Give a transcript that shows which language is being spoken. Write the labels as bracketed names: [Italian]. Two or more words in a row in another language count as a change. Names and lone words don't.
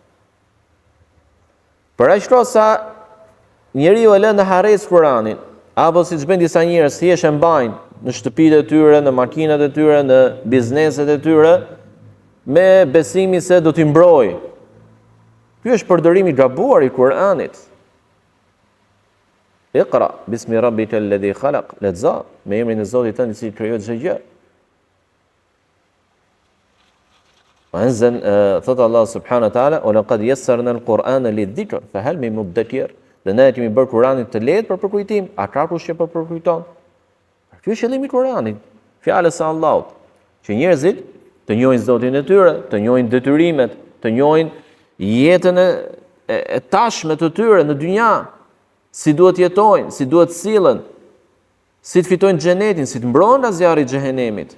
[Albanian] Për aq sa njeriu e lën në harres Kuranin, apo siç bëjnë disa njerëz, thjesht e mbajnë në shtëpitë e tyre, në makinat e tyre, në bizneset e tyre, me besimin se do t'i mbrojë. Ky është përdorimi i gabuar i Kuranit. [Arabic] اقرأ باسم ربك الذي خلق, [Albanian] lexo me emrin e Zotit tënd i cili krijoi çdo gjë. [Arabic] Thot الله سبحانه وتعالى, "ولقد يسرنا القرآن للذكر فهل من مدكر." [Albanian] Dhe ne kemi bërë Kuranin të lehtë për përkujtim, a ka kush që përkujton? Ky është qëllimi i Kuranit, fjalës së Allahut, që njerëzit të njohin Zotin e tyre, të njohin detyrimet, të njohin jetën e tashme të tyre në dynja, si duhet jetojnë, si duhet sillen, si të fitojnë xhenetin, si të mbrohen nga zjarri i xhehenemit.